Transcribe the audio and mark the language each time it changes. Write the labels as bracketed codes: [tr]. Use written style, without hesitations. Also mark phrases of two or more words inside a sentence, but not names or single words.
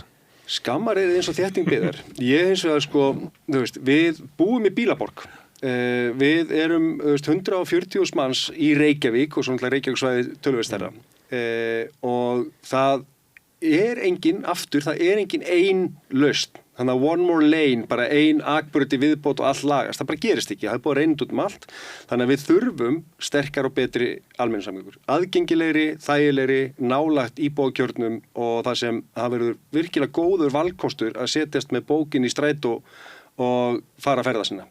[is] Skammar eins og þétting byggðar. Ég hins vegar sko, þú veist, við búum í bílaborg við erum 140.000 manns í Reykjavík og svona Reykjavíksvæði töluvert stærra og það er engin ein lausn. Þannig að [en] one more lane, [is] bara ein akburði viðbót og allt lagast. Það bara gerist ekki. Það er búið að reyna út allt. Þannig að við þurfum sterkar og betri almenningssamgöngur. Aðgengilegri, þægilegri, nálægt íbúakjörnum og það verður virkilega góður valkostur að setjast með bókin í strætó og fara að ferða sinna.